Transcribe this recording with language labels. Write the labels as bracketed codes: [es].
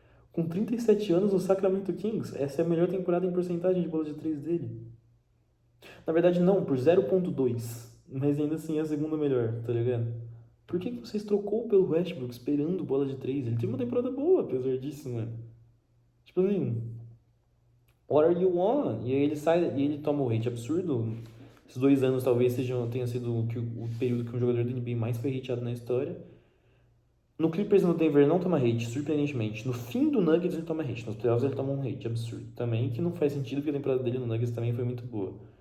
[pt] Com 37 anos no Sacramento Kings. Essa é a melhor temporada em porcentagem de bola de 3 dele. Na verdade, não, por 0,2. Mas ainda assim é a segunda melhor, tá ligado? Por que vocês trocou pelo Westbrook esperando bola de 3? Ele teve uma temporada boa, apesar disso, mano. Tipo assim, [en] what are you on? [pt] E aí ele sai e ele toma o hate absurdo. Esses 2 anos talvez tenha sido o período que um jogador da NBA mais foi hateado na história. No Clippers e no Denver ele não toma hate, surpreendentemente. No fim do Nuggets ele toma hate. Nos playoffs ele toma um hate absurdo também, que não faz sentido porque a temporada dele no Nuggets também foi muito boa.